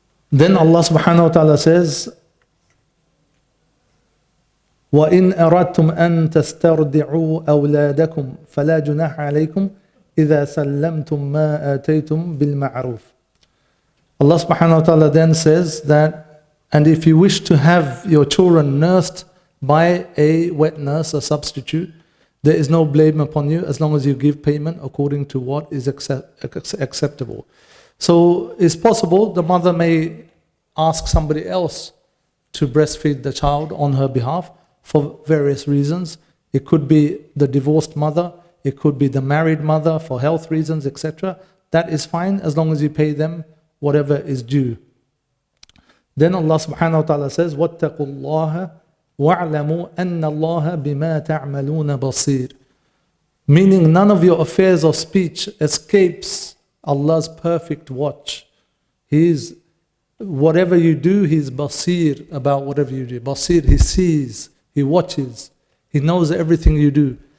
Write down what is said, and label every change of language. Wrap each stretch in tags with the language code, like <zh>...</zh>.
<en>Then Allah subhanahu wa ta'ala says,</en> <ar>وَإِنْ أَرَدْتُمْ أَن تَسْتَرْضِعُوا أَوْلَادَكُمْ فَلَا جُنَاحَ عَلَيْكُمْ إِذَا سَلَّمْتُمْ مَا آتَيْتُمْ بِالْمَعْرُوفِ.</ar> <en>Allah subhanahu wa ta'ala then says that, and if you wish to have your children nursed by a wet nurse, a substitute, there is no blame upon you as long as you give payment according to what is acceptable. So it's possible the mother may ask somebody else to breastfeed the child on her behalf for various reasons. It could be the divorced mother, it could be the married mother for health reasons, etc. That is fine as long as you pay them whatever is due. Then Allah subhanahu wa ta'ala says,</en> <ar>وَاتَّقُوا اللَّهَ وَاعْلَمُوا أَنَّ اللَّهَ بِمَا تَعْمَلُونَ بَصِيرٌ.</ar> <en>Meaning none of your affairs or speech escapes Allah's perfect watch. He is, whatever you do, He is basir about whatever you do. Basir, He sees, He watches, He knows everything you do.</en>